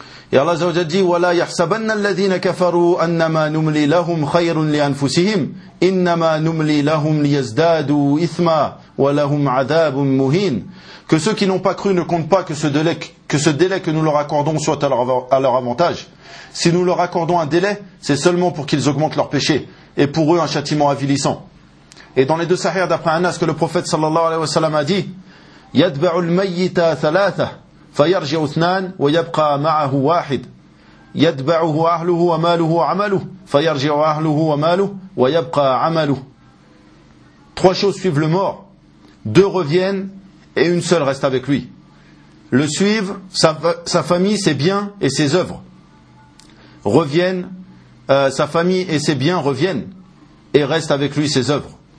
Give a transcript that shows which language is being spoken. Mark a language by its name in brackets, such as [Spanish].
[French] Et Allah Azza wa Jal dit, [Arabic] وَلَا يَحْسَبَنَّ الَّذِينَ كَفَرُوا أَنَّمَا نُمْلِي لَهُمْ خَيْرٌ لِأَنفُسِهِمْ إِنَّمَا نُمْلِي لَهُمْ لِيَزْدَادُوا إِثْمًا وَلَهُمْ عَذَابٌ مُهِينٌ. [French] Que ceux qui n'ont pas cru ne comptent pas que ce délai que nous leur accordons soit à leur avantage. Si nous leur accordons un délai, c'est seulement pour qu'ils augmentent leur péché, et pour eux un châtiment avilissant. Et dans les deux sahihs d'après Anas, que le prophète sallallahu alayhi wa sallam a dit, [Arabic] يَتْبَعُ الْمَيِّتَ ثَلَاثَ فَيَرْجِعُ اثْنَانَ وَيَبْقَى مَعَهُ وَاحِدٌ يتبعه أهله وماله وعمله فيرجع أهله وماله ويبقى عمله. [French] Trois choses suivent le mort. Deux reviennent et une seule reste avec lui. Le suivent, sa famille, ses biens et ses œuvres. Reviennent, sa famille et ses biens reviennent et restent avec lui ses œuvres.